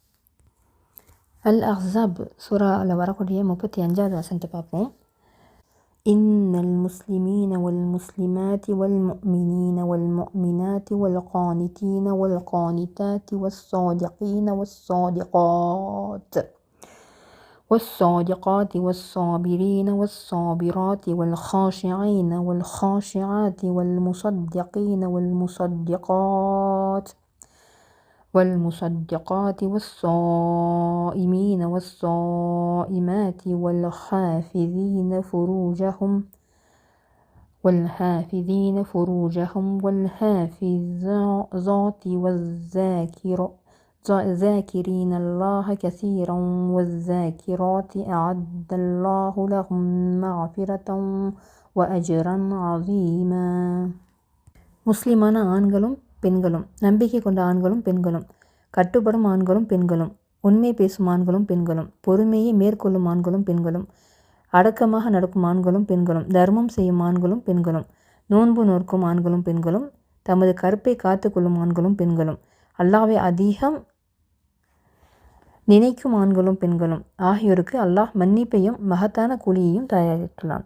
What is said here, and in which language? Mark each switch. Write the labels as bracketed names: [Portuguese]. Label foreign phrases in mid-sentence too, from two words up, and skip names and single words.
[Tamil] அல் அஹ்ஸாப் சூராவில் வரக்கூடிய 35வது வசனத்தை பார்ப்போம். [Arabic] إن المسلمين والمسلمات والمؤمنين والمؤمنات والقانتين والقانتات والصادقين والصادقات والصادقات والصابرين والصابرات والخاشعين والخاشعات والمصدقين والمصدقات والصائمين والصائمات والحافظين فروجهم والحافظات والذاكرين الله كثيرا والذاكرات أعد الله لهم مغفرة وأجرا عظيما. [Tamil] முஸ்லிமான ஆண்களும் பெண்களும், நம்பிக்கை கொண்ட ஆண்களும் பெண்களும், கட்டுப்படும் ஆண்களும் பெண்களும், உண்மை பேசும் ஆண்களும் பெண்களும், பொறுமையை மேற்கொள்ளும் ஆண்களும் பெண்களும், அடக்கமாக நடக்கும் ஆண்களும் பெண்களும், தர்மம் செய்யும் ஆண்களும் பெண்களும், நோன்பு நோக்கும் ஆண்களும் பெண்களும், தமது கற்பை காத்து கொள்ளும் ஆண்களும் பெண்களும், அல்லாஹ்வை அதிகம் நினைக்கும் ஆண்களும் பெண்களும் ஆகியோருக்கு அல்லாஹ் மன்னிப்பையும் மகத்தான கூலியையும் தயாரித்துள்ளான்.